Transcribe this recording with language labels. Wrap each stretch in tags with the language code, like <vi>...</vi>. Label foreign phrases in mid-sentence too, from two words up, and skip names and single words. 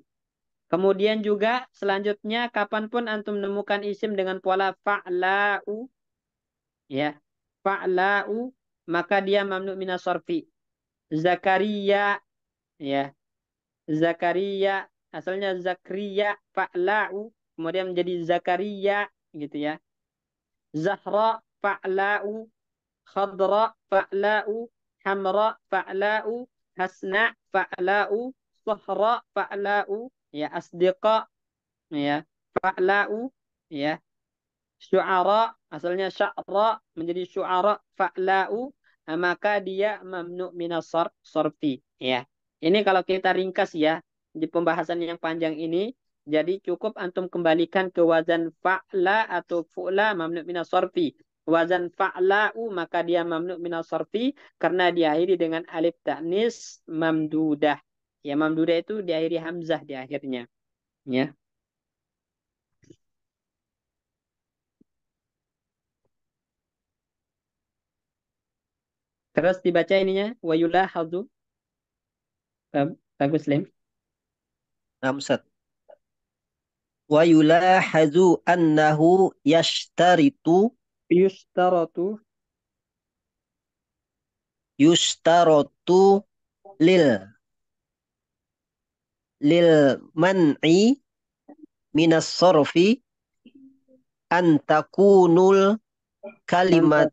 <id>Kemudian juga selanjutnya kapanpun antum menemukan isim dengan pola fa'la'u, ya, fa'la'u, maka dia</id> <ar>ممنوع من الصرف.</ar> <id>Zakaria, ya, Zakaria, asalnya Zakriya, fa'la'u, kemudian menjadi Zakaria, gitu ya. Zahra, fa'la'u, Khadra, fa'la'u, Hamra, fa'la'u, Hasna, fa'la'u, Sahra, fa'la'u, ya, Asdiqa, ya, fa'la'u, ya. Syu'ara, asalnya sya'ra, menjadi syu'ara, fa'la'u, maka dia</id> <ar>ممنوع من الصرف,</ar> <id>ya. Ini kalau kita ringkas ya, di pembahasan yang panjang ini, jadi cukup antum kembalikan ke wazan fa'la atau fu'la</id> <ar>ممنوع من الصرف.</ar> <id>Wazan fa'la'u, maka dia</id> <ar>ممنوع من الصرف,</ar> <id>karena diakhiri dengan</id> <ar>ألف التأنيث الممدودة.</ar> <id>Ya, mamdudah itu diakhiri hamzah di akhirnya. Ya. Terus dibaca ininya,</id> <ar>ويلاحظ.</ar> <id>Bagus, Lim.</id> <ar>Namsat. ويلاحظ أنه Yustaratu. يشترط للمنع من الصرف أن تكون الكلمة</ar>